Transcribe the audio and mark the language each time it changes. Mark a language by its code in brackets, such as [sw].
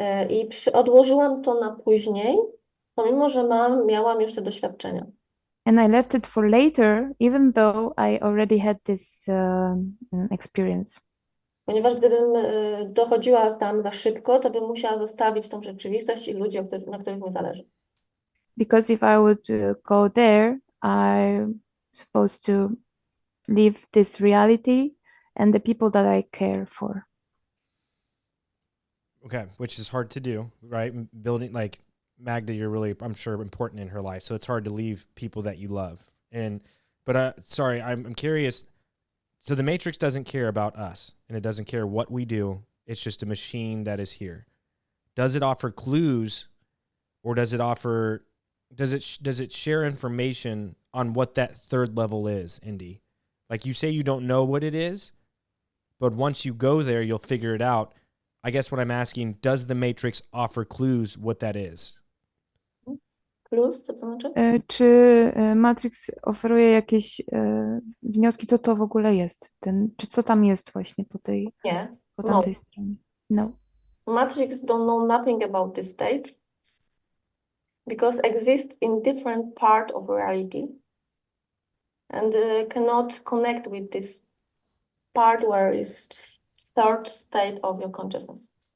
[pl] I odłożyłam to na później, pomimo że miałam już te doświadczenia. [en] And I left it for later, even though I already had this experience. [pl] Ponieważ gdybym dochodziła tam za szybko, to bym musiała zostawić tą rzeczywistość i ludzi, na których mi zależy. [en] Because if I would go there, I'm supposed to leave this reality and the people that I care for. Okay, which is hard to do, right? Building, like, Magda, you're really, I'm sure, important in her life, so it's hard to leave people that you love. But sorry, I'm curious. So the Matrix doesn't care about us, and it doesn't care what we do. It's just a machine that is here. Does it offer clues, or does it share information on what that third level is, Indi? Like, you say you don't know what it is, but once you go there, you'll figure it out. I guess what I'm asking, does the Matrix offer clues what that is? [pl] Clues, co znaczy? Czy Matrix oferuje jakieś wnioski, co to w ogóle jest? Czy co tam jest właśnie po tamtej stronie? No. [en] Matrix don't know nothing about this state. because exist in different part of reality and cannot connect with this part where is third state of your consciousness.